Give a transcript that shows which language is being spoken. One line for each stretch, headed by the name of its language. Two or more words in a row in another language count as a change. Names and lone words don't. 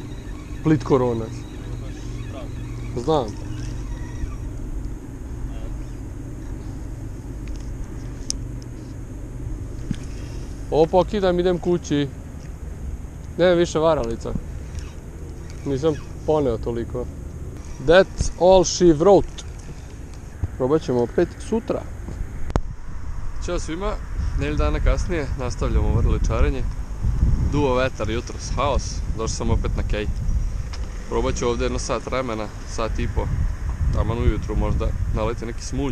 Serbian: Plitkoronac. Znam. Ovo pokidam, idem kući. Nemam više varalica. Nisam poneo toliko.
English: That's all she wrote.
Serbian: Probat ćemo opet sutra. Ćao svima, nedelju dana kasnije nastavljamo vrličarenje. Duo vetar jutros, haos, došao sam opet na Kej. Probat ću ovdje jedno sat vremena, sat i po, taman ujutru možda naleti neki smuđ.